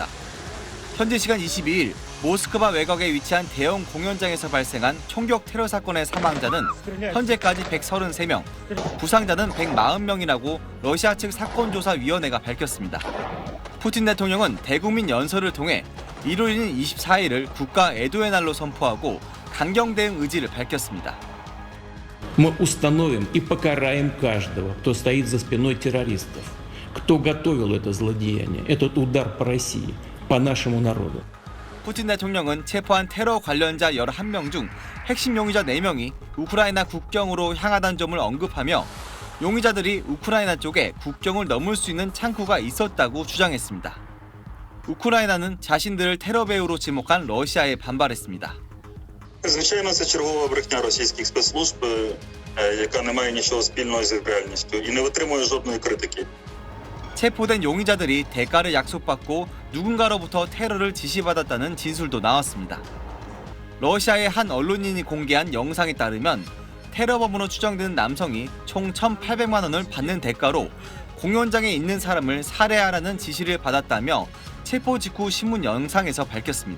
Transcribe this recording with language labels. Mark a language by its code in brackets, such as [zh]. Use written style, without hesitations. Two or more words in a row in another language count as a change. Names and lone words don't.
[ko] 현지 시간 22일 모스크바 외곽에 위치한 대형 공연장에서 발생한 총격 테러 사건의 사망자는 현재까지 133명, 부상자는 140명이라고 러시아 측 사건조사위원회가 밝혔습니다. 푸틴 대통령은 대국민 연설을 통해 일요일인 24일을 국가 애도의 날로 선포하고 강경 대응 의지를 밝혔습니다. [ru] Мы установим и покараем каждого, кто стоит за спиной террористов, кто готовил это злодеяние, этот удар по России, по нашему народу. [ko] 푸틴 대통령은 체포한 테러 관련자 11명 중 핵심 용의자 4명이 우크라이나 국경으로 향하다는 점을 언급하며 용의자들이 우크라이나 쪽에 국경을 넘을 수 있는 창구가 있었다고 주장했습니다. 우크라이나는 자신들을 테러 배후로 지목한 러시아에 반발했습니다. [uk] Звичайно, це чергова брехня російських спецслужб, яка не має нічого спільного з реальністю і не витримує жодної критики. [ko] 체포된 용의자들이 대가를 약속받고 누군가로부터 테러를 지시받았다는 진술도 나왔습니다. 러시아의 한 언론인이 공개한 영상에 따르면 테러범으로 추정되는 남성이 총 1,800만 원을 받는 대가로 공연장에 있는 사람을 살해하라는 지시를 받았다며 체포 직후 신문 영상에서 밝혔습니다.